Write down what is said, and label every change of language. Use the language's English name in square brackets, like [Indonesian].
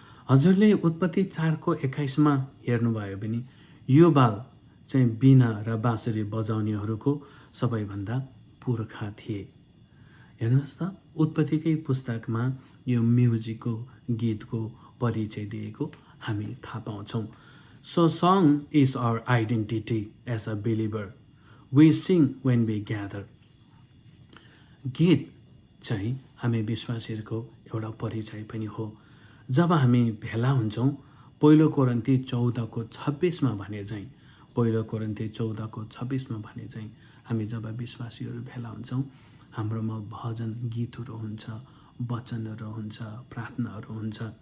[Nepali] हजुरले उत्पत्ति 4:21 हेर्नुभयो भने योबाल चाहिँ बिना र बाँसुरी बजाउनेहरूको सबैभन्दा पुर्खा थिए। हेर्नुहोस् त, उत्पत्तिकै पुस्तकमा यो म्युजिकको, गीतको परिचय दिएको हामी थाहा पाउँछौँ। [English] So song is our identity as a believer. We sing when we gather. [Nepali] गीत चाहिँ हामी विश्वासीहरूको एउटा परिचय पनि हो। जब हामी भेला हुन्छौँ, पहिलो कोरिन्थी 14:26 भने चाहिँ पहिलो कोरिन्थी 14:26 भने चाहिँ हामी जब विश्वासीहरू भेला हुन्छौँ हाम्रोमा भजन गीतहरू हुन्छ, वचनहरू हुन्छ, प्रार्थनाहरू हुन्छ।